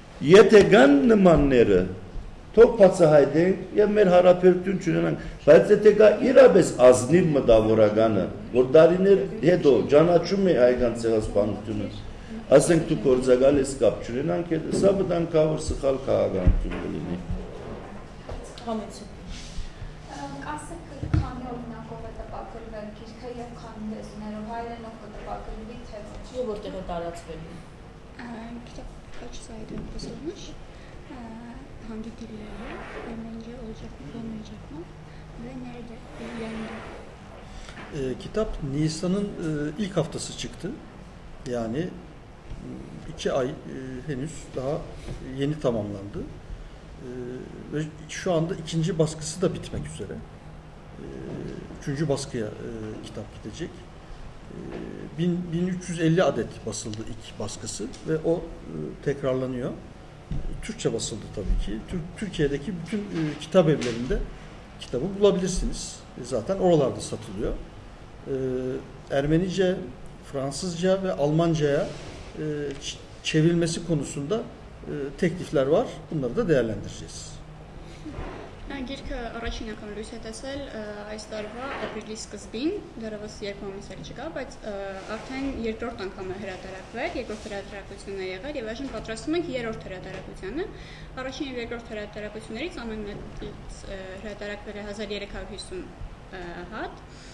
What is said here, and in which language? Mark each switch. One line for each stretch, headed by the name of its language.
Armenian: Եթե կան նմանները, թող բացահայտենք եւ մեր հարաբերություն չունենանք, բայց եթե կա իրապես ազնիվ մտավորականը, որ դարիներ հետո ճանաչում է հայկական ցեղասպանությունը, ասենք դու գործակալ ես կապ չունենանք, սա վտանգավոր սխալ քաղաքականություն կլինի։ Համեցեք։ Ասեք քանի օրինակով է տպագրվել գիրքը եւ քանի լեզուներով հայերենով կտպագրվի թե ոչ։ Եվ որտեղ է տարածվելու։
Turkish: Kitap kaç sayıda basılmış? Hangi dillerle? Ermenice olacak mı, olmayacak mı? Ve nerede? Yayında. Kitap Nisan'ın ilk haftası çıktı. Yani 2 ay henüz daha yeni tamamlandı. Ve şu anda ikinci baskısı da bitmek üzere. 3. baskıya kitap gidecek. 1350 adet basıldı ilk baskısı ve o tekrarlanıyor. Türkçe basıldı tabii ki. Türkiye'deki bütün kitap evlerinde kitabı bulabilirsiniz. Zaten oralarda satılıyor. Ermenice, Fransızca ve Almanca'ya çevrilmesi konusunda teklifler var. Bunları da değerlendireceğiz.
Armenian: Գիրքը առաջին անգամ լույս է տեսել այս տարվա ապրիլի սկզբին, դեռևս 2 ամիս էլ չկա, բայց արդեն երկրորդ անգամ է հրատարակվել, երկրորդ հրատարակությունն է եղել եւ այժմ պատրաստում ենք երրորդ հրատարակությանը։ Առաջին եւ երկրորդ հրատարակություններից ամենամեծից հրատարակվել է 1350 հատ։